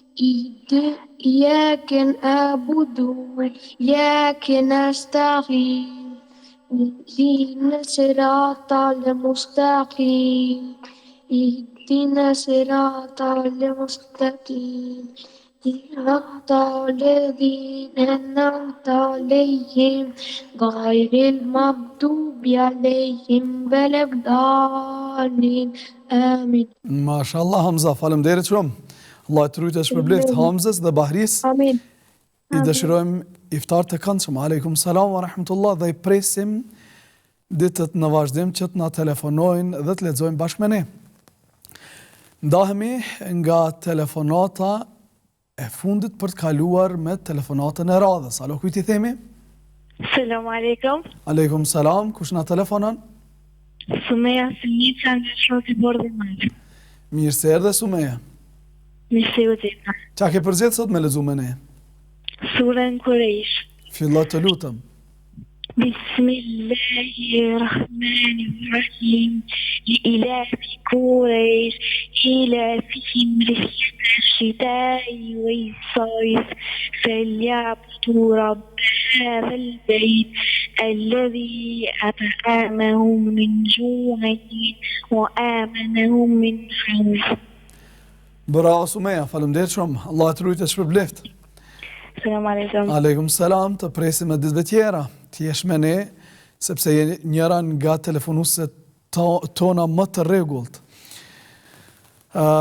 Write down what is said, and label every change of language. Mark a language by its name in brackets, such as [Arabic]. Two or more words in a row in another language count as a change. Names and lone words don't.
[Arabic] إياك نعبد وإياك نستعين اهدنا الصراط المستقيم اهدنا الصراط المستقيم صراط الذين أنعمت عليهم غير المغضوب عليهم ولا الضالين آمين. ما شاء الله, Hamza, [Albanian] faleminderit shumë. Allah të rujtë e shpërbleft Hamzës dhe Bahris. Amin. I dëshirojmë iftar të këndshëm. [Arabic] عليكم السلام ورحمة الله [Albanian] dhe i presim ditët në vazhdim që të na telefonojnë dhe të lexojnë bashkë me ne. Ndahemi nga telefonata e fundit për të kaluar me telefonatën e radhës. Alo, kujt i themi? [Arabic] السلام عليكم. عليكم السلام, [Albanian] kush na telefonon? Sumeja Sinica nga Shoti Bordi Madh. Mirë se erdhe Sumeja. Mirë se u gjeta. Qa ke përgjetë sot me lexu me ne? Surën Kurejsh. Fillo të lutem. [Arabic] بسم الله الرحمن الرحيم. لإلاف قريش إلافهم رحلة الشتاء والصيف فليعبدوا رب هذا البيت الذي أطعمهم من جوع وآمنهم من خوف. [Albanian] Bravo Sumeja, faleminderit shumë. Allah të rujtë e shpërbleft. [Arabic] السلام عليكم. عليكم السلام, [Albanian] të presim e ditëve tjera. Ti jesh me ne, sepse je njëra nga telefonuset tona më të rregullt.